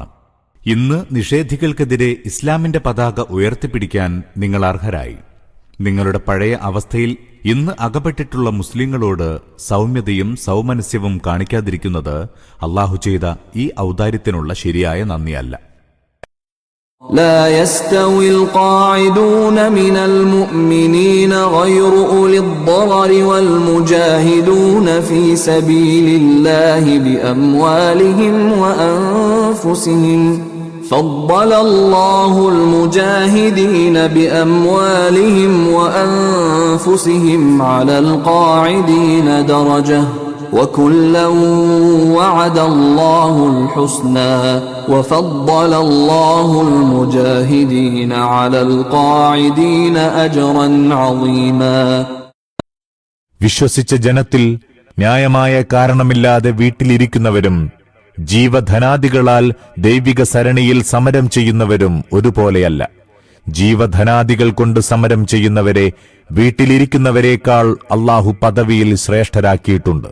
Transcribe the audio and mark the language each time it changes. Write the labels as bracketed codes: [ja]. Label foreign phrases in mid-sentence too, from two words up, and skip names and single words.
[ml] ഇന്ന് നിഷേധികൾക്കെതിരെ ഇസ്ലാമിന്റെ പതാക ഉയർത്തിപ്പിടിക്കാൻ നിങ്ങൾ അർഹരായി. നിങ്ങളുടെ പഴയ അവസ്ഥയിൽ ഇന്ന് അകപ്പെട്ടിട്ടുള്ള മുസ്ലിങ്ങളോട് സൗമ്യതയും സൗമനസ്യവും കാണിക്കാതിരിക്കുന്നത് അള്ളാഹു ചെയ്ത ഈ ഔദാര്യത്തിനുള്ള ശരിയായ നന്ദിയല്ല. [ar] لا يستوي القاعدون من المؤمنين غير أولي الضرر والمجاهدون في سبيل الله بأموالهم وأنفسهم فضل الله المجاهدين بأموالهم وأنفسهم على القاعدين درجة وكلا وعد الله الحسنى وفضل الله المجاهدين على القاعدين أجرا عظيما. [ml] വിശ്വസിച്ച ജനത്തിൽ ന്യായമായ കാരണമില്ലാതെ വീട്ടിലിരിക്കുന്നവരും ജീവധനാദികളാൽ ദൈവിക സരണിയിൽ സമരം ചെയ്യുന്നവരും ഒരുപോലെയല്ല. ജീവധനാദികൾ കൊണ്ട് സമരം ചെയ്യുന്നവരെ വീട്ടിലിരിക്കുന്നവരേക്കാൾ അള്ളാഹു പദവിയിൽ ശ്രേഷ്ഠരാക്കിയിട്ടുണ്ട്.